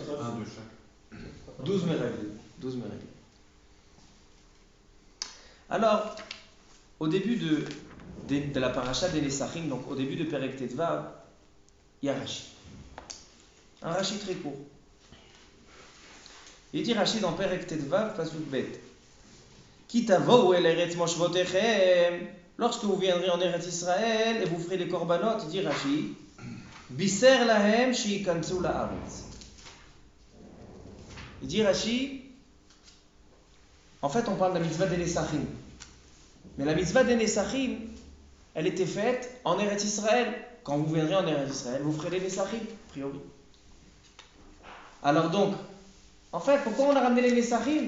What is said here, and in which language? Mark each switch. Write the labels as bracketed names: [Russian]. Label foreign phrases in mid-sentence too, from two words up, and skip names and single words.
[French] 12 Meraglim. 12 Meraglim. Alors, au début de la paracha des Nesachim, donc au début de [Hebrew] פרק ט"ו, [French] il y a Rashi. Un Rashi très court. Il dit Rashi dans [Hebrew] פרק ט"ו, פסוק ב. כי תבואו אל ארץ מושבותיכם, [French] lorsque vous viendrez en Eretz Israël et vous ferez les korbanot, dit Rashi, [Hebrew] בישר להם שיכנסו לארץ. [French] Il dit Rashi, en fait on parle de la mitzvah des Nesachim. Mais la mitzvah des Nesachim, elle était faite en Eretz Israël. Quand vous viendrez en Eretz Israël, vous ferez les Nesachim, a priori. Alors donc, en fait, pourquoi on a ramené les Nesachim?